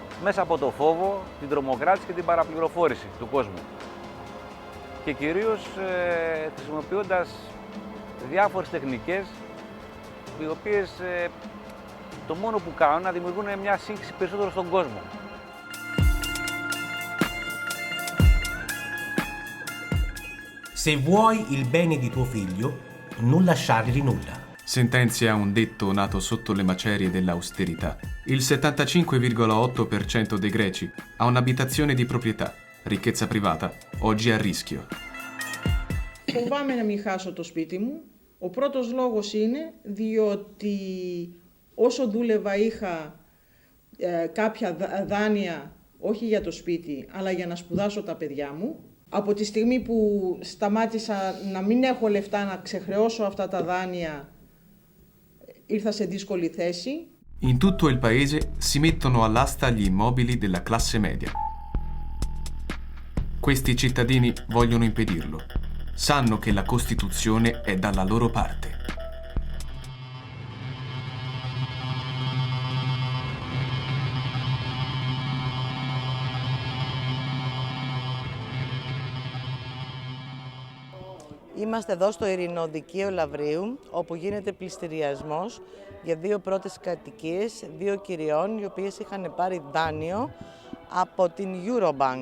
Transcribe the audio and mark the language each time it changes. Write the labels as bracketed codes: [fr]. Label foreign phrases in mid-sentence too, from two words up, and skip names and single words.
[el] Μέσα από το φόβο, την τρομοκράτηση και την παραπληροφόρηση του κόσμου. Και κυρίως χρησιμοποιώντας διάφορες τεχνικές, οι οποίες το μόνο που κάνουν να δημιουργούν μια σύγχυση περισσότερο στον κόσμο. [it] Se vuoi il bene di tuo figlio, non lasciargli nulla. Sentenzia un detto nato sotto le macerie dell'austerità. Il 75,8% dei greci ha un'abitazione di proprietà, ricchezza privata, oggi a rischio. [el] Φοβάμαι να μην χάσω το σπίτι μου. Ο πρώτος λόγος είναι διότι όσο δούλευα είχα κάποια δάνεια, όχι για το σπίτι, αλλά για να σπουδάσω τα παιδιά μου. Από τη στιγμή που σταμάτησα να μην έχω λεφτά να ξεχρεώσω αυτά τα δάνεια, ήρθα σε δύσκολη θέση. [it] In tutto il paese si mettono all'asta gli immobili della classe media. Questi cittadini vogliono impedirlo. Sanno che la Costituzione è dalla loro parte. [el] Είμαστε εδώ στο Ειρηνοδικείο Λαυρίου, όπου γίνεται πληστηριασμός για δύο πρώτες κατοικίες, δύο κυριών, οι οποίες είχαν πάρει δάνειο από την Eurobank.